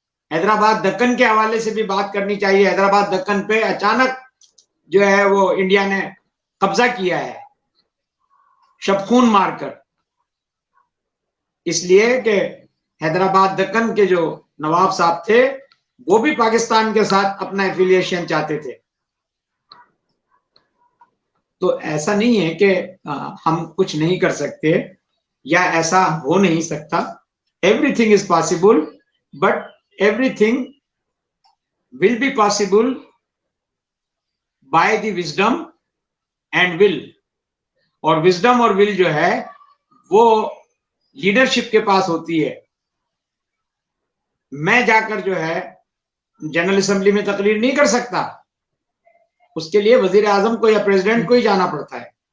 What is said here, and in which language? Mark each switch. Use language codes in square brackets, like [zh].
[hi] हैदराबाद दक्कन के हवाले से भी बात करनी चाहिए। हैदराबाद दक्कन पे अचानक जो है वो इंडिया ने कब्जा किया है शबखून मारकर, इसलिए कि हैदराबाद दक्कन के जो नवाब साहब थे वो भी पाकिस्तान के साथ अपना एफिलिएशन चाहते थे। तो ऐसा नहीं है कि हम कुछ नहीं कर सकते या ऐसा हो नहीं सकता। [en] Everything is possible, but everything will be possible by the wisdom and will। [hi] और विजडम और विल जो है वो लीडरशिप के पास होती है। मैं जाकर जो है जनरल असेंबली में तकरीर नहीं कर सकता, उसके लिए वजीर आजम को या प्रेसिडेंट को ही जाना पड़ता है।